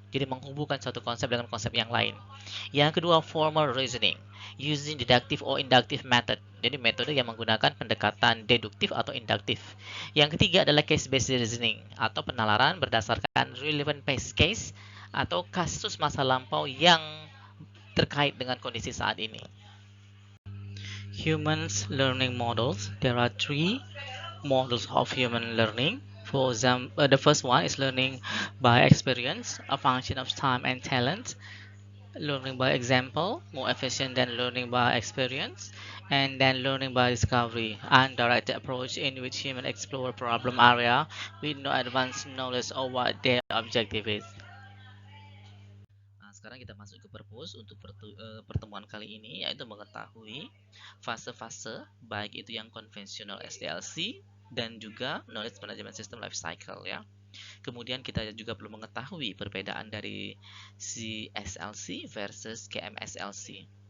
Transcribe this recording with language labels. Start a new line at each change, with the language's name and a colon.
Indonesian: Jadi menghubungkan satu konsep dengan konsep yang lain. Yang kedua,
English: formal reasoning, using deductive or inductive method.
Indonesian: Jadi metode yang menggunakan pendekatan deduktif atau induktif. Yang ketiga adalah case-based reasoning atau penalaran berdasarkan
English: relevant case
Indonesian: atau kasus masa lampau yang terkait dengan kondisi saat ini.
English: Humans learning models. There are 3 models of human learning. For example, the first one is learning by experience, a function of time and talent. Learning by example, more efficient than learning by experience. And then learning by discovery, undirected approach in which humans explore problem area with no advanced knowledge of what their objective is.
Indonesian: Nah, sekarang kita masuk ke purpose untuk pertemuan kali ini, yaitu mengetahui fase-fase, baik itu yang konvensional SDLC dan juga Knowledge Management System Life Cycle ya. Kemudian kita juga perlu mengetahui perbedaan dari CSLC versus KMSLC.